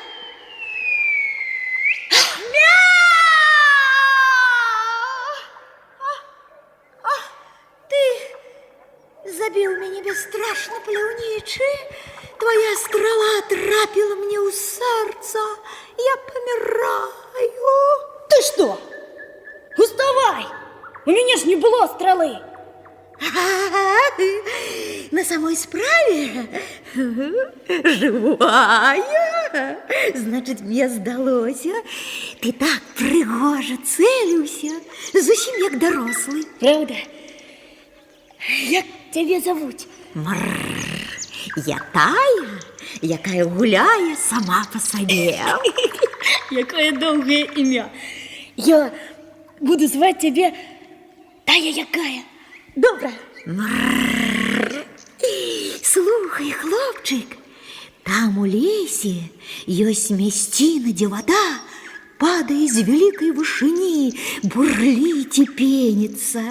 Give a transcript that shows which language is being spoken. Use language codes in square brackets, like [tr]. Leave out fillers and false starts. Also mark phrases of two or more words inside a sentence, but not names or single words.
[be] Забіў мяне бесстрашна, паляўнічы. Твоя страла трапіла мне ў сэрца. Я паміраю. [ru] Ты что? Уставай! У меня ж не было стрелы. На самой справе живая. Значит, мне здалося. [be] Ты так прыгожа цэліўся, зусім як дарослы. [ru] Правда? Як тебя зовут? [be] Я тая, якая гуляе сама по сабе. [ru] Якое долгое имя. Я буду звать тебя Тая якая. Добрая. [be] Слухай, хлопчик, там у лесе ёсць мясціна, дзе вода падае з вялікай вышыні, бурліць і пеніцца.